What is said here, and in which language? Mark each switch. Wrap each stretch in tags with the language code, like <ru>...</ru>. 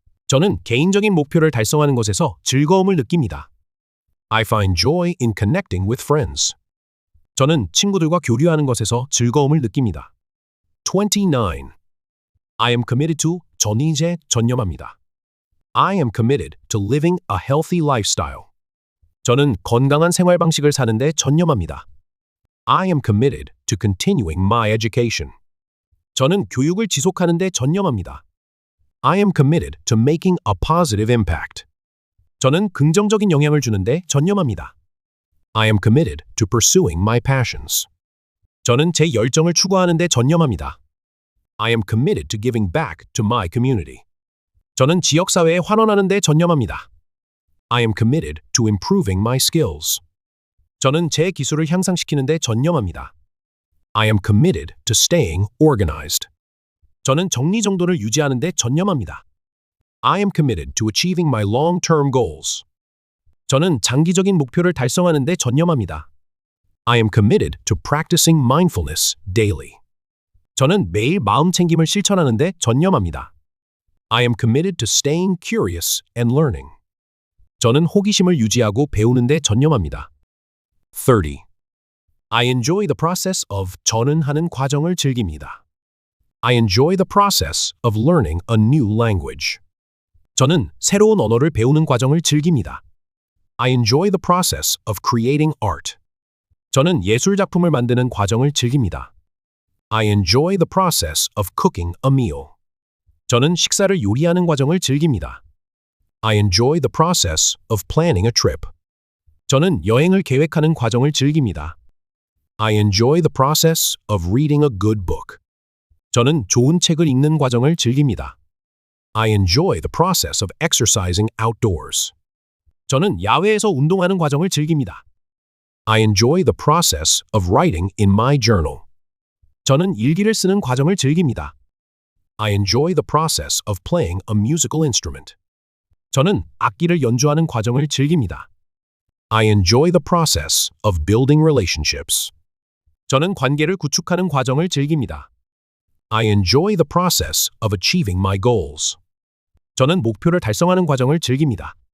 <ko>저는 개인적인 목표를 달성하는 것에서 즐거움을 느낍니다.</ko> <en>I find joy in connecting with friends.</en> <ko>저는 친구들과 교류하는 것에서 즐거움을 느낍니다. 29.</ko> <en>I am committed to</en> <ko>저는 이제 전념합니다.</ko> <en>I am committed to living a healthy lifestyle.</en> <ko>저는 건강한 생활 방식을 사는데 전념합니다.</ko> <en>I am committed to continuing my education.</en> <ko>저는 교육을 지속하는 데 전념합니다.</ko> <en>I am committed to making a positive impact.</en> <ko>저는 긍정적인 영향을 주는데 전념합니다.</ko> <en>I am committed to pursuing my passions.</en> <ko>저는 제 열정을 추구하는 데 전념합니다.</ko> <en>I am committed to giving back to my community.</en> <ko>저는 지역사회에 환원하는 데 전념합니다.</ko> <en>I am committed to improving my skills.</en> <ko>저는 제 기술을 향상시키는 데 전념합니다.</ko> <en>I am committed to staying organized.</en> <ko>저는 정리정돈을 유지하는 데 전념합니다.</ko> <en>I am committed to achieving my long-term goals.</en> <ko>저는 장기적인 목표를 달성하는 데 전념합니다.</ko> <en>I am committed to practicing mindfulness daily.</en> <ko>저는 매일 마음 챙김을 실천하는 데 전념합니다.</ko> <en>I am committed to staying curious and learning.</en> <ko>저는 호기심을 유지하고 배우는 데 전념합니다. 30.</ko> <en>I enjoy the process of</en> <ko>저는 하는 과정을 즐깁니다.</ko> <en>I enjoy the process of learning a new language.</en> <ko>저는 새로운 언어를 배우는 과정을 즐깁니다.</ko> <en>I enjoy the process of creating art.</en> <ko>저는 예술 작품을 만드는 과정을 즐깁니다.</ko> <en>I enjoy the process of cooking a meal.</en> <ko>저는 식사를 요리하는 과정을 즐깁니다.</ko> <en>I enjoy the process of planning a trip.</en> <ko>저는 여행을 계획하는 과정을 즐깁니다.</ko> <en>I enjoy the process of reading a good book.</en> <ko>저는 좋은 책을 읽는 과정을 즐깁니다.</ko> <en>I enjoy the process of exercising outdoors.</en> <ko>저는 야외에서 운동하는 과정을 즐깁니다.</ko> <en>I enjoy the process of writing in my journal.</en> <ko>저는 일기를 쓰는 과정을 즐깁니다.</ko> <en>I enjoy the process of playing a musical instrument.</en> <ko>저는 악기를 연주하는 과정을 즐깁니다.</ko> <en>I enjoy the process of building relationships.</en> <ko>저는 관계를 구축하는 과정을 즐깁니다.</ko> <en>I enjoy the process of achieving my goals.</en> <ko>저는 목표를 달성하는 과정을 즐깁니다.</ko>